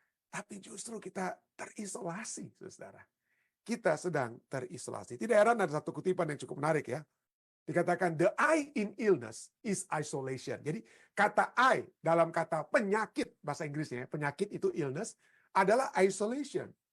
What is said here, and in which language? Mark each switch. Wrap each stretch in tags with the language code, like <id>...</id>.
<id>Tapi justru kita terisolasi, saudara. Kita sedang terisolasi. Tidak heran ada satu kutipan yang cukup menarik ya. Dikatakan</id> <en>the I in illness is isolation.</en> <id>Jadi kata I dalam kata penyakit, bahasa Inggrisnya, penyakit itu illness, adalah isolation.</id>